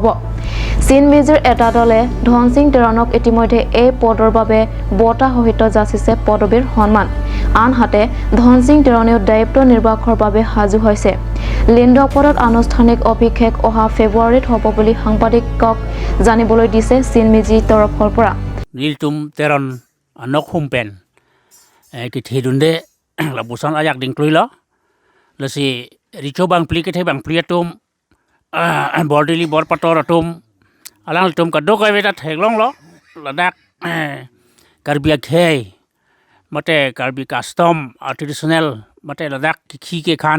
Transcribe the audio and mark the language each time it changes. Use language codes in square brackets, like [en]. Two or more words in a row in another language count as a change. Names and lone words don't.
[as] চীন মিজিৰ এটা দলে ধনসিং তেৰণক ইতিমধ্যে এই পদৰ বাবে বঁটা সহিত যাচিছে পদবীৰ সন্মান। আনহাতে ধনসিং তেৰণেও দায়িত্ব নিৰ্বাহৰ বাবে সাজু হৈছে। লিণ্ডক পদত আনুষ্ঠানিক অভিষেক অহা ফেব্ৰুৱাৰীত হ'ব বুলি সাংবাদিকক জানিবলৈ দিছে চীন মিজি তৰফৰ পৰা। [mjw] nil tum teron anok hum pen ki thidunde la busan ayak ding klui lo la si richo bang pli ke the bang pli tum bordili bor pator tum alang tum ka dok ai beta theglong lo la dak karbia khei mate karbi [en] custom traditional [mjw] mate la dak khi ke khan